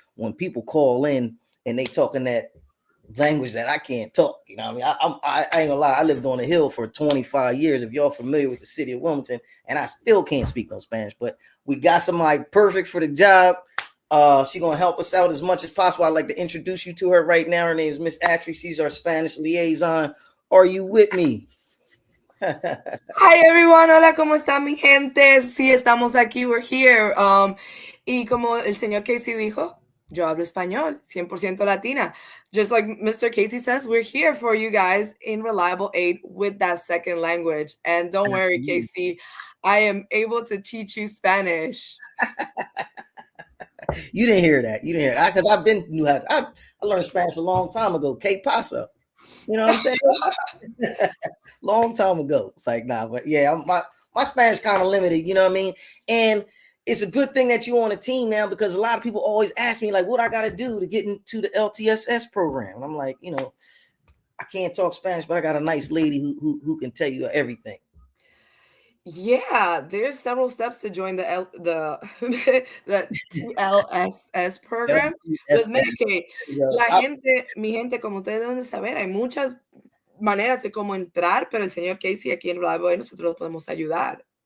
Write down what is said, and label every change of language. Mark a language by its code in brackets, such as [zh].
[en] When people call in and they talking that language that I can't talk, you know what I mean? I ain't gonna lie. I lived on the hill for 25 years. If y'all familiar with the city of Wilmington, and I still can't speak no Spanish, but we got somebody perfect for the job. She gonna help us out as much as possible. I'd like to introduce you to her right now. Her name is Miss Atri. She's our Spanish liaison. Are you with me? Hi everyone, [es] hola, ¿cómo están mi gente? Sí, estamos aquí, [en] we're here. [es] Y como el señor Casey dijo, yo hablo español, 100% latina. [en] Just like Mr. Casey says, we're here for you guys in Reliable Aid with that second language. And don't worry, Casey, I am able to teach you Spanish. You didn't hear that. You didn't hear that. Because I've been knew how. I learned Spanish a long time ago. [es] Que pasa? [en] You know what I'm saying? Long time ago. It's like, nah, but yeah, my Spanish kind of limited, you know what I mean? And it's a good thing that you're on a team now, because a lot of people always ask me, like, what I got to do to get into the LTSS program. And I'm like, you know, I can't talk Spanish, but I got a nice lady who can tell you everything. Yeah, there's several steps to join the the TLSS program with Medicaid. [es] Mi gente, como ustedes deben de saber, hay muchas maneras de cómo entrar, pero el señor Casey aquí en Reliable nosotros lo podemos ayudar.